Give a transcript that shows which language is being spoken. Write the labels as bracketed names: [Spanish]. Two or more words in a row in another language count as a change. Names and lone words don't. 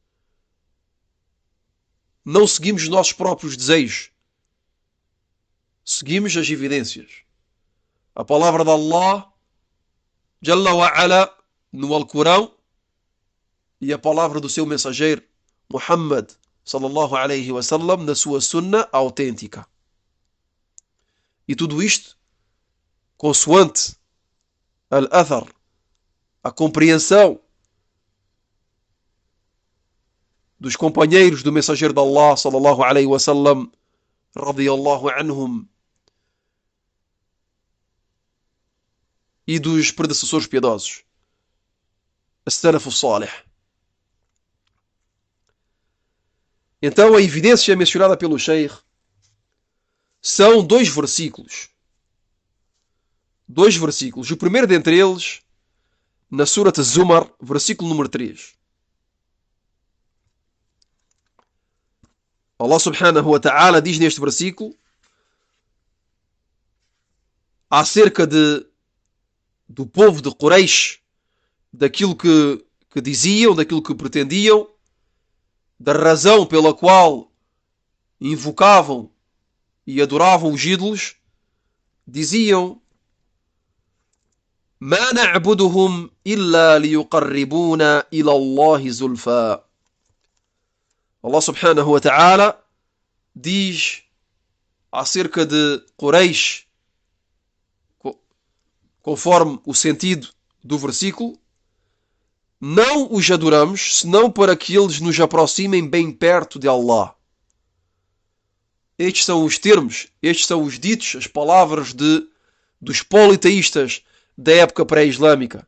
[Portuguese] Não seguimos os nossos próprios desejos. Seguimos as evidências. A palavra de Allah [Arabic] جل وعلا [Portuguese] no Alcorão e a palavra do seu mensageiro Muhammad [Arabic] صلى الله عليه وسلم [Portuguese] na sua sunna autêntica. E tudo isto consoante al-athar, a compreensão dos companheiros do mensageiro de Allah [Arabic] صلى الله عليه وسلم رضي الله عنهم [Portuguese] e dos predecessores piedosos, [Arabic] السلف الصالح. [Portuguese] Então a evidência mencionada pelo Sheikh são dois versículos. O primeiro dentre eles na Surat Az-Zumar, versículo número 3. Allah [Arabic] سبحانه وتعالى [Portuguese] diz neste versículo acerca do povo de Quraysh, daquilo que diziam, daquilo que pretendiam, da razão pela qual invocavam e adoravam os ídolos. Diziam: [Arabic] ما نعبدهم إلا ليقربونا إلى الله زلفى. [Portuguese] Allah [Arabic] سبحانه وتعالى [Portuguese] diz acerca de Quraysh, conforme o sentido do versículo: não os adoramos senão para que eles nos aproximem bem perto de Allah. Estes são os termos, estes são os ditos, as palavras dos politeístas da época pré-islâmica.